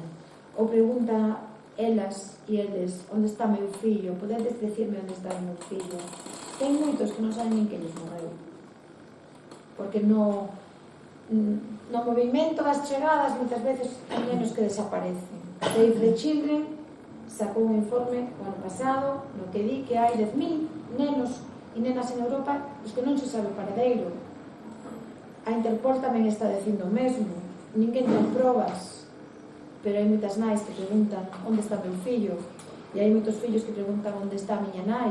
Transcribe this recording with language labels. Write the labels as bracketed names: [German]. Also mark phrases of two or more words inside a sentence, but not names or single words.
[Galician] Ou pregunta elas e eles onde está meu fillo. Podedes decirme onde está meu fillo. Ten moitos que non saben nin que lles morreu, porque no movimento das chegadas moitas veces hai nenos que desaparecen. Save the Children sacou un informe o ano pasado no que di que hai 10.000 nenos e nenas en Europa os que non se sabe o paradeiro. A Interpol tamén está dicindo o mesmo. Ninguén ten probas, pero hai moitas nais que preguntan onde está meu fillo, e hai moitos fillos que preguntan onde está a miña nai.